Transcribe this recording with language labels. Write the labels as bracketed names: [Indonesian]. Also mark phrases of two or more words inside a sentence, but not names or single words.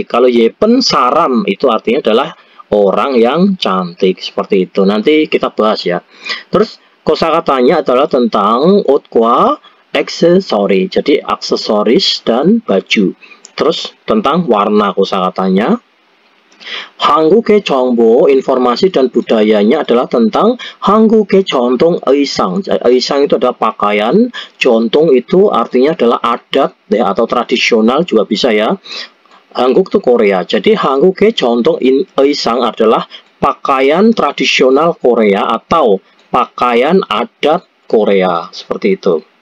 [Indonesian] Kalau [Korean] 예쁜 사람 [Indonesian] itu artinya adalah orang yang cantik, seperti itu. Nanti kita bahas ya. Terus kosakatanya adalah tentang otkwa aksesori. Jadi aksesoris dan baju. Terus tentang warna kosakatanya. [Korean] 한국의 정보, [Indonesian] informasi dan budayanya adalah tentang [Korean] 한국의 전통 의상. [Indonesian] 의상 itu adalah pakaian, 전통 itu artinya adalah adat ya, atau tradisional juga bisa ya. Hanguk itu Korea. Jadi [Korean] 한국의 전통 의상 [Indonesian] adalah pakaian tradisional Korea atau pakaian adat Korea, seperti itu.